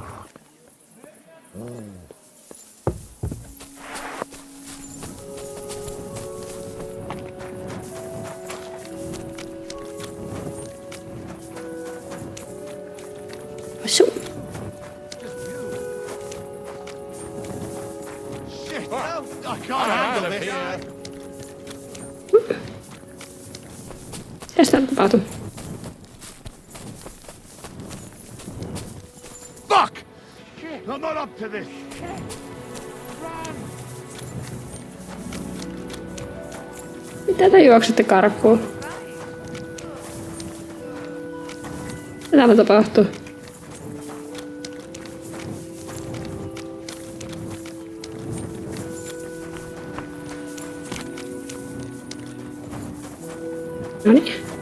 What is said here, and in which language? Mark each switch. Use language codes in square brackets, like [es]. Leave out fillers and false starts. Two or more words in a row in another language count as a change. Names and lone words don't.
[en] So. Shit, I can't handle it here. [fi] Tästä tapahtuu. [en] Fuck! to this. [fi] Mitä te juoksette karkuun? Mitä täällä tapahtuu? Noniin.